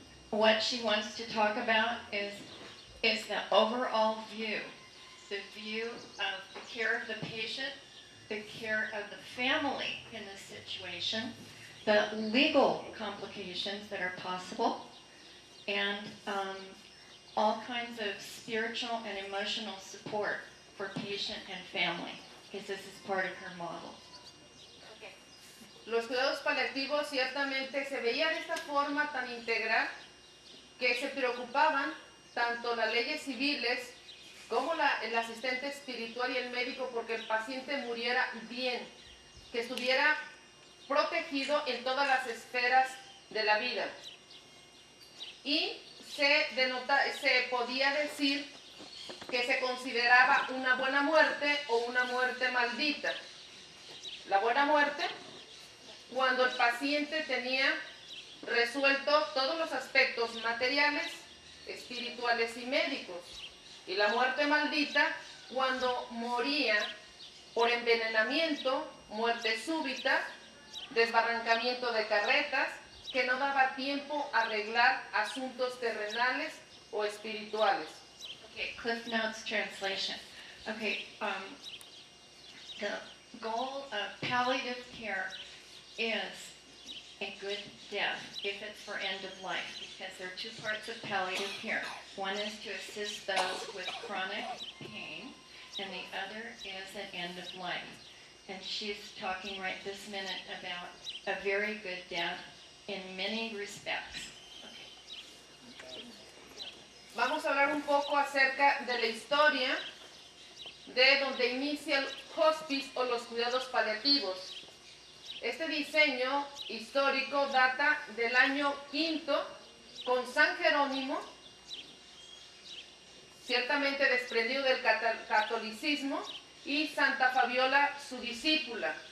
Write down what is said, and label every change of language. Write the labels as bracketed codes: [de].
[en] What she wants to talk about is the overall view, the view of the care of the patient, the care of the family in this situation, the legal complications that are possible, and all kinds of spiritual and emotional support for patient and family, because this is part of her model. [es] Los cuidados paliativos ciertamente se veía de esta forma tan integral que se preocupaban tanto las leyes civiles como el asistente espiritual y el médico porque el paciente muriera bien, que estuviera protegido en todas las esferas de la vida. Y se podía decir que se consideraba una buena muerte o una muerte maldita. La buena muerte, cuando el paciente tenía resuelto todos los aspectos materiales, espirituales y médicos. Y la muerte maldita, cuando moría por envenenamiento, muerte súbita, desbarrancamiento de carretas, que no daba tiempo a arreglar asuntos terrenales o espirituales. [en] Okay, Cliff Notes translation. Okay, the goal of palliative care is a good death if it's for end of life, because there are two parts of palliative care. One is to assist those with chronic pain, and the other is an end of life. And she's talking right this minute about a very good death in many respects. [es] Vamos a hablar un poco acerca de la historia de donde inicia el hospice o los cuidados paliativos. Este diseño histórico data del año V con San Jerónimo, ciertamente desprendido del catolicismo, y Santa Fabiola, su discípula.